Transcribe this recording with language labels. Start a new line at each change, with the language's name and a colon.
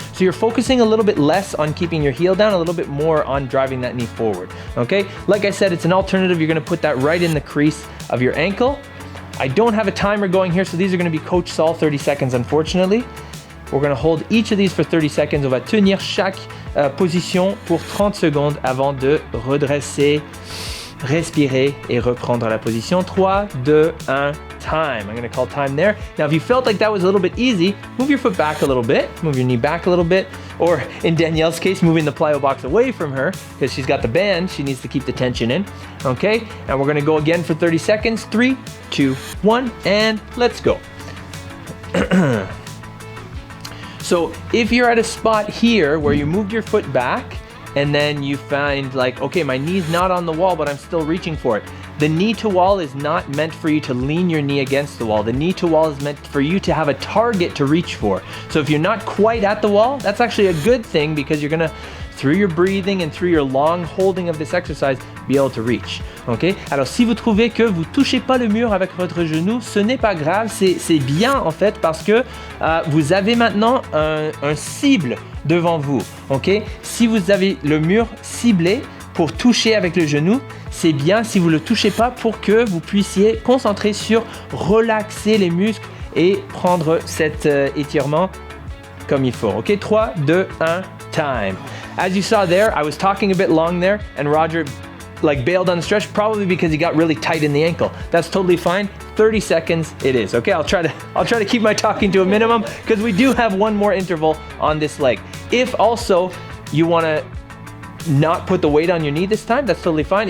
English: So you're focusing a little bit less on keeping your heel down, a little bit more on driving that knee forward, okay? Like I said, it's an alternative. You're gonna put that right in the crease of your ankle. I don't have a timer going here, so these are gonna be Coach Saul 30 seconds, unfortunately. We're gonna hold each of these for 30 seconds.
French: On va tenir chaque position pour 30 secondes avant de redresser, respirer et reprendre la position.
English: 3, 2, 1, time. I'm gonna call time there. Now, if you felt like that was a little bit easy, move your foot back a little bit, move your knee back a little bit, or in Danielle's case, moving the plyo box away from her because she's got the band, she needs to keep the tension in, okay? And we're gonna go again for 30 seconds. 3, 2, 1, and let's go. So if you're at a spot here where you moved your foot back and then you find like, okay, my knee's not on the wall, but I'm still reaching for it. The knee to wall is not meant for you to lean your knee against the wall. The knee to wall is meant for you to have a target to reach for. So if you're not quite at the wall, that's actually a good thing because you're gonna, through your breathing and through your long holding of this exercise, be able to reach. Okay?
French: Alors si vous trouvez que vous touchez pas le mur avec votre genou, ce n'est pas grave, c'est bien en fait parce que vous avez maintenant un cible devant vous. Okay? Si vous avez le mur ciblé pour toucher avec le genou, c'est bien si vous ne le touchez pas pour que vous puissiez concentrer sur relaxer les muscles et prendre cet étirement comme il faut.
English: Ok, 3, 2, 1, time. As you saw there, I was talking a bit long there and Roger bailed on the stretch, probably because he got really tight in the ankle. That's totally fine. 30 seconds it is. Okay, I'll try to keep my talking to a minimum because we do have one more interval on this leg. If also you want to not put the weight on your knee this time, that's totally fine.